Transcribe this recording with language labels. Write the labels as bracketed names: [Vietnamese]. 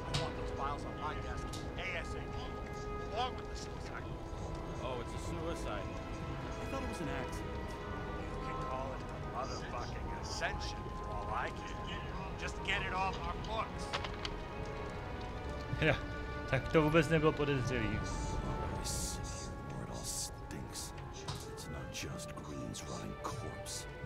[English] I want those files on my desk ASAP, along with the suicide. Oh, it's a suicide. I thought it was an accident. You can call it a motherfucking ascension for all I care. Just get it off our books. [Czech] Ja, tak to vůbec nebylo podezřelý. [English] I sit here where it all stinks. It's not just Green's rotting corpse.